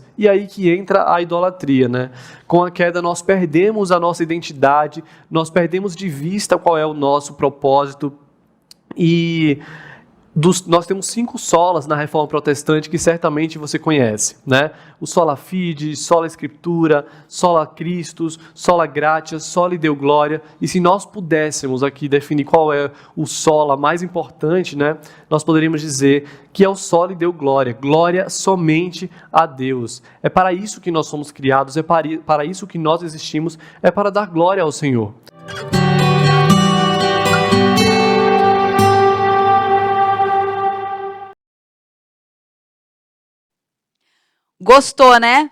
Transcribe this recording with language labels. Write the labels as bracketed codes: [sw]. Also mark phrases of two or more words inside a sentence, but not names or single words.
[pt] E aí que entra a idolatria, né? Com a queda nós perdemos a nossa identidade, nós perdemos de vista qual é o nosso propósito. E nós temos 5 solas na Reforma Protestante que certamente você conhece, né? [la] O sola fide, sola Escritura, sola Christus, sola gratia, sola Deo Gloria. [pt] E se nós pudéssemos aqui definir qual é o sola mais importante, né? Nós poderíamos dizer que é o [la] sola Deo Gloria, [pt] glória somente a Deus. É para isso que nós somos criados, é para isso que nós existimos, é para dar glória ao Senhor. Gostou, né?